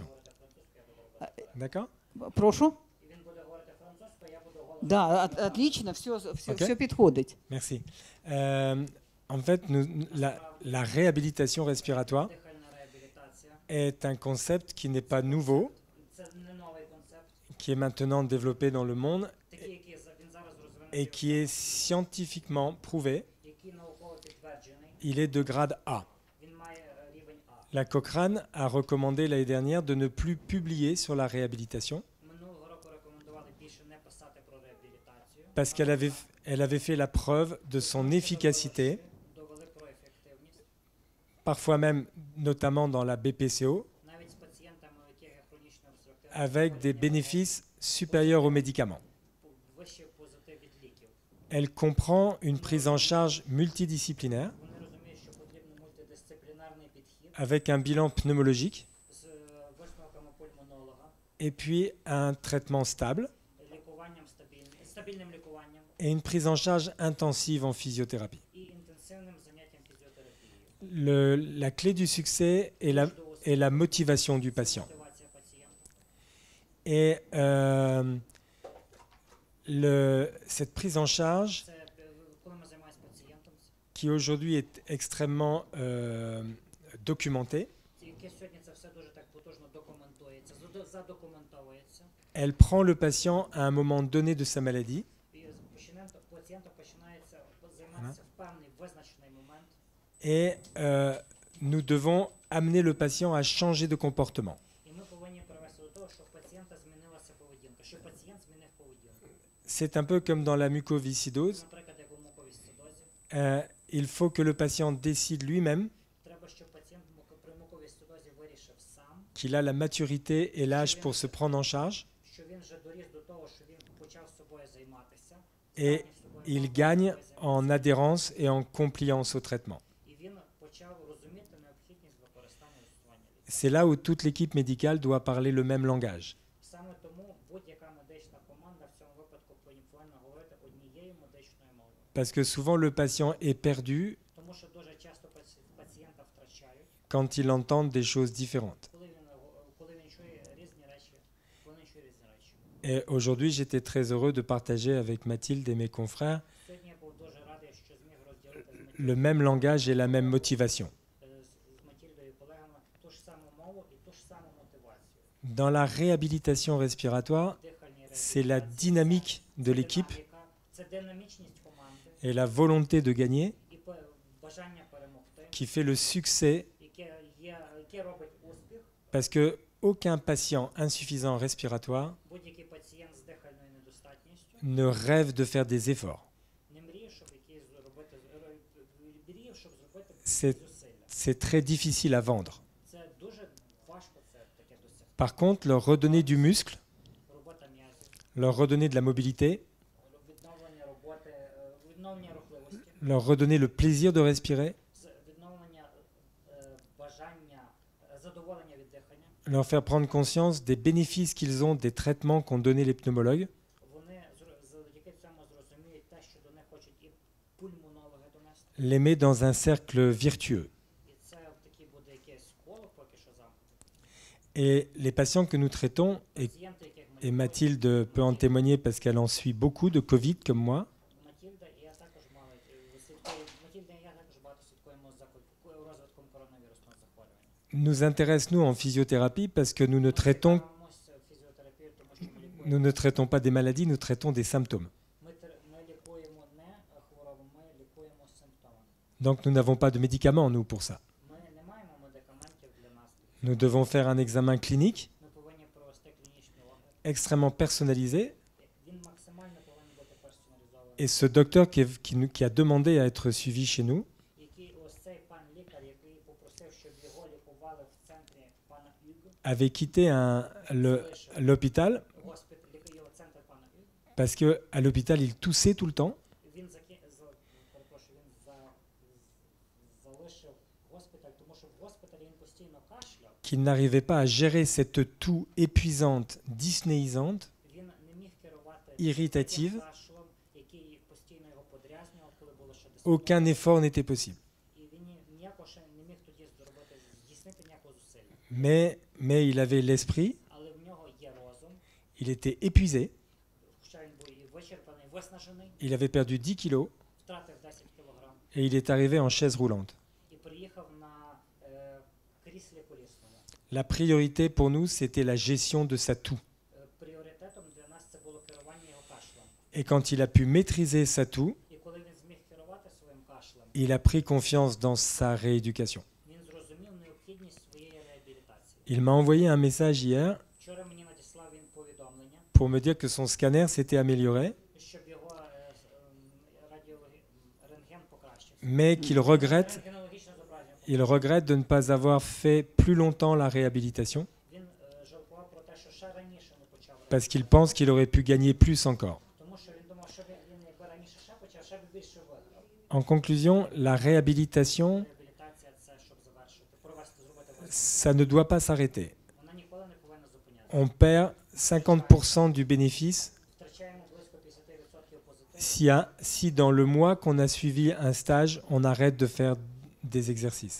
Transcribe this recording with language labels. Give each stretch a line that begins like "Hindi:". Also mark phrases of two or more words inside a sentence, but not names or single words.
French: D'accord?
Ukrainian: Прошу?
Russian: Да, отлично, все підходить.
French: Merci. En fait, la réhabilitation respiratoire est un concept qui n'est pas nouveau, qui est maintenant développé dans le monde et qui est scientifiquement prouvé. Il est de grade A. La Cochrane a recommandé l'année dernière de ne plus publier sur la réhabilitation parce qu'elle avait fait la preuve de son efficacité parfois même, notamment dans la BPCO,
Ukrainian: навіть з пацієнтами, у яких є хронічне обструктивне
French: avec des bénéfices supérieurs aux médicaments.
Ukrainian: вищий позитив від ліків.
French: Elle comprend une prise en charge multidisciplinaire
Ukrainian: Вони розуміють, що потрібен мультидисциплінарний підхід
French: avec un bilan pneumologique
Ukrainian: з висновками пульмонолога,
French: et puis un traitement stable
Ukrainian: лікуванням стабільним лікуванням
French: et une prise en charge intensive en physiothérapie.
Ukrainian: і інтенсивним заняттям фізіотерапією.
French: La clé du succès est la motivation du patient.
Ukrainian: Мотивація пацієнта.
French: Et cette prise en charge,
Ukrainian: Це коли ми займаємося пацієнтом,
French: qui aujourd'hui est extrêmement documentée,
Ukrainian: яке сьогодні це все дуже так потужно документується, задокументовується,
French: elle prend le patient à un moment donné de sa maladie
Ukrainian: і пацієнта починається займатися в певний визначений момент,
French: et nous devons amener le patient à changer de comportement.
Ukrainian: і ми повинні привести до того, щоб у пацієнта змінилася поведінка, щоб пацієнт змінив поведінку.
French: C'est un peu comme dans la mucoviscidose.
Ukrainian: Наприклад, як у муковісцидозі,
French: Il faut que le patient décide lui-même
Ukrainian: треба, щоб пацієнт при муковісцидозі вирішив сам,
French: qu'il a la maturité et l'âge pour se prendre en charge
Ukrainian: що він вже доріс до того, що він почав собою займатися,
French: et il gagne en adhérence et en compliance au traitement.
Ukrainian: і він почав розуміти необхідність використання лікування.
French: C'est là où toute l'équipe médicale doit parler le même langage.
Ukrainian: Саме тому будь-яка медична команда в цьому випадку повинна говорити однією медичною мовою.
French: Parce que souvent le patient est perdu
Ukrainian: Тому що дуже часто пацієнта втрачають,
French: quand il entend des choses différentes.
Ukrainian: коли він чує різні речі,
French: Et aujourd'hui, j'étais très heureux de partager avec Mathilde et mes confrères
Ukrainian: Сьогодні я був дуже радий, що зміг розділити
French: le même langage et la même motivation.
Ukrainian: з Матільдою і колегами ту ж саму мову і ту ж саму мотивацію.
French: Dans la réhabilitation respiratoire,
Ukrainian: Дихальні
French: c'est la
Ukrainian: реабілітації,
French: dynamique de l'équipe
Ukrainian: це динамічність команди
French: et la volonté de gagner
Ukrainian: і бажання перемогти,
French: qui fait le succès,
Ukrainian: яке робить успіх.
French: parce que aucun patient insuffisant respiratoire
Ukrainian: Будь-який пацієнт з дихальною недостатністю
French: ne rêve de faire des efforts.
Ukrainian: не мріє, щоб якісь зробити, мріє, щоб зробити
French: C'est
Ukrainian: зусилля.
French: c'est très difficile à vendre.
Ukrainian: Це дуже важко це таке досягти.
French: Par contre, leur redonner du muscle,
Ukrainian: Робота м'язів,
French: leur redonner de la mobilité,
Ukrainian: відновлення роботи, відновлення рухливості,
French: leur redonner le plaisir de respirer,
Ukrainian: відновлення бажання, задоволення від дихання.
French: leur faire prendre conscience des bénéfices qu'ils ont des traitements qu'ont donnés les pneumologues,
Ukrainian: Вони завдяки цьому зрозуміють те, що до них хочуть і пульмонологи донести.
French: les met dans un cercle vertueux.
Ukrainian: І це такі буде якесь коло поки що замкнуте.
French: Et les patients que nous traitons,
Ukrainian: Пацієнти, яких ми
French: et Mathilde peut en témoigner parce qu'elle en suit beaucoup de Covid comme moi,
Ukrainian: Матільда і я також мали Матільда і я також багато слідкуємо за розвитком коронавірусного захворювання.
French: nous intéresse nous en physiothérapie parce que nous ne traitons,
Ukrainian: Цікавимося фізіотерапією, тому що ми лікуємо.
French: nous ne traitons pas des maladies, nous traitons des symptômes.
Ukrainian: Ми лікуємо не хворобу, ми лікуємо симптоми.
French: Donc nous n'avons pas de médicaments nous pour ça.
Ukrainian: Ми не маємо медикаментів для нас.
French: Nous devons faire un examen clinique
Ukrainian: Ми повинні провести клінічний огляд.
French: extrêmement personnalisé.
Ukrainian: Він максимально повинен бути персоналізований.
French: Et ce docteur qui a demandé à être suivi chez nous,
Ukrainian: Який ось цей пан лікар, який попросив, щоб його лікували в центрі пана Юго,
French: avait quitté l'hôpital
Ukrainian: госпіталь, його центр пана Юго,
French: parce qu'à l'hôpital, il toussait tout le temps.
Ukrainian: він залишив госпіталь, тому що в госпіталі він постійно кашляв.
French: Qu'il n'arrivait pas à gérer cette toux épuisante, dyspnéisante,
Ukrainian: Він не міг керувати
French: irritative.
Ukrainian: таким кашлем, який постійно його подрязнював, коли було ще дискомфорт.
French: Aucun effort n'était possible.
Ukrainian: І він ніяко ще не міг тоді зробити, здійснити ніякого зусилля.
French: Mais il avait l'esprit,
Ukrainian: Але в нього є розум,
French: il était épuisé,
Ukrainian: хоча він був і вичерпаний, виснажений,
French: il avait perdu 10 kilos
Ukrainian: втратив 10 кілограм
French: et il est arrivé en chaise roulante.
Ukrainian: і приїхав на кріслі колісному.
French: La priorité pour nous, c'était la gestion de sa toux.
Ukrainian: Пріоритетом для нас це було керування його кашлем.
French: Et quand il a pu maîtriser sa toux,
Ukrainian: І коли він зміг керувати своїм кашлем,
French: il a pris confiance dans sa rééducation.
Ukrainian: він зрозумів необхідність своєї реабілітації.
French: Il m'a envoyé un message hier
Ukrainian: Вчора мені надіслав він повідомлення,
French: pour me dire que son scanner s'était amélioré,
Ukrainian: щоб його рентген покращився.
French: mais qu'il regrette
Ukrainian: Рентгенологічне зображення
French: il regrette de ne pas avoir fait plus longtemps la réhabilitation
Ukrainian: Він жалкував про те, що ще раніше не почав
French: parce qu'il pense qu'il aurait pu gagner plus encore.
Ukrainian: тому що він думав, що він якби раніше ще почав, ще б більше виграв.
French: En conclusion, la réhabilitation,
Ukrainian: Реабілітація це щоб завершити, провести, зробити висновок.
French: ça ne doit pas s'arrêter.
Ukrainian: Вона ніколи не повинна зупинятися.
French: On perd 50% du bénéfice
Ukrainian: Втрачаємо близько 50% позитиву.
French: si dans le mois qu'on a suivi un stage, on arrête de faire des exercices.